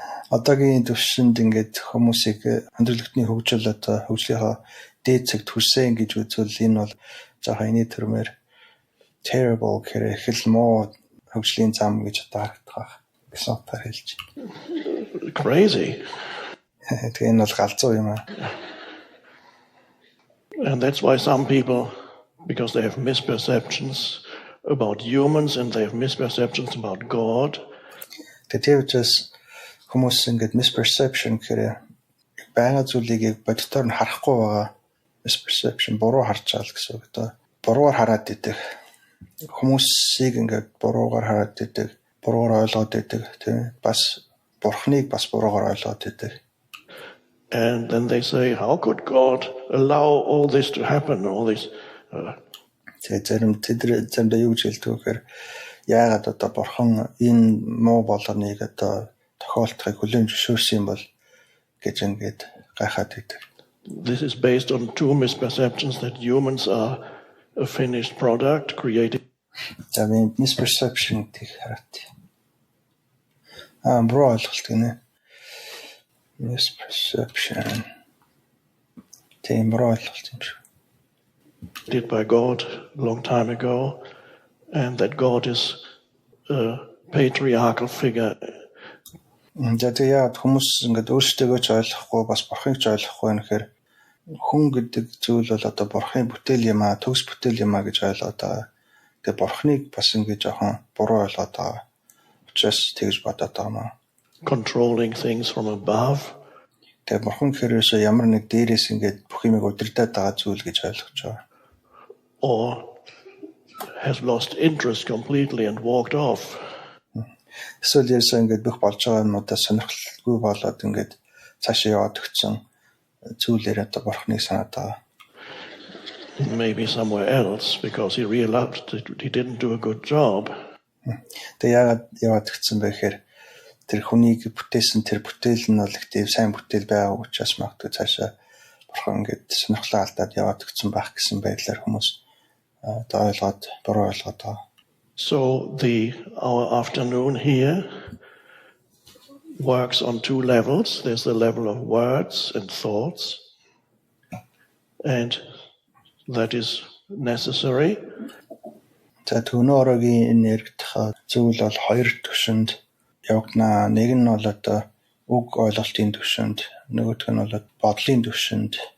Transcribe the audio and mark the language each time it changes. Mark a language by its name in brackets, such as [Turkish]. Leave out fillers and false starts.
[Mongolian] Одоогийн төвшөнд ингээд хүмүүсийг өндөрлөгтний хөгжил одоо хөгжлийнхаа дээд зэгт хүрсэн гэж үзвэл энэ бол жоохон иний төрмөр terrible гэхээр их л муу хөгжлийн зам гэж одоо харагдах гэсэн утгаар хэлж. [English] Crazy. [Mongolian] Тэгээ энэ бол галзуу юм аа. [English] And that's why some people, because they have misperceptions, about humans and they have misperceptions about God. [Mongolian] Тэгээд учраас хүмүүс ингээд misperception гэхээр байгаа зүйлийг боддоор нь харахгүй байгаа misperception буруу харж байгаа л гэсэн үг. Одоо буруугаар хараад идэг. Хүмүүсийг ингээд буруугаар хараад идэг, буруугаар ойлгоод идэг, тийм бас бурхныг бас буруугаар ойлгоод идэг. [English] And then they say, how could God allow all this to happen, all this? [Mongolian] Тэгээд заримдаа юу гэж хэлдэг вэ гэхээр яагаад одоо бурхан энэ муу болгоныг одоо тохиолдохыг хүлээн зөвшөөрсөн юм бол гэж ингээд гайхаад идэг. [English] This is based on two misperceptions that humans are a finished product created. [Mongolian] За би misperception гэх хараад. Буруу ойлголт гинэ. Misperception. Тийм буруу ойлголт юм шиг. [English] Did by God a long time ago, and that God is a patriarchal figure. [Mongolian] Тэгээд хүмүүс ингээд өөрсдөө ч ойлгохгүй бас бурхыг ч ойлгохгүй нэхэр хүн гэдэг зүйл бол одоо бурхын бүтээл юм аа, төгс бүтээл юм аа гэж ойлгоод байгаа. Тэгээд бурхныг бас ингээд жоохон буруу ойлгоод байгаа. Учраас тэгж бодоод байгаа маа. [English] Controlling things from above. [Mongolian] Тэгээд бурхан хэрвээ ямар нэг дээрээс ингээд бүх юмыг удирдах байгаа зүйл гэж ойлгож байгаа. [English] Or has lost interest completely and walked off. [Mongolian] Эсвэл яасан ингээд бүх болж байгаа юмудаа сонирхолгүй болоод ингээд цаашаа яваад өгсөн зүйлээр одоо бурхныг санаад байгаа. [English] Maybe somewhere else because he realized that he didn't do a good job. [Mongolian] Тэгээд яагаад яваад өгсөн бэ гэхээр тэр хүнийг бүтээсэн тэр бүтээл нь бол их тийм сайн бүтээл байгаа учраас магадгүй цаашаа бурхан ингээд сонирхлоо алдаад яваад өгсөн байх гэсэн байдлаар хүмүүс одоо ойлгоод буруу ойлгоод байгаа. [English] So our afternoon here works on two levels. There's the level of words and thoughts, and that is necessary. [Mongolian] За түүнөөгийн энэ яригдах зүйл бол хоёр түвшинд явагдана. Нэг нь бол одоо үг ойлголтын түвшинд, нөгөөх нь бол бодлын түвшинд.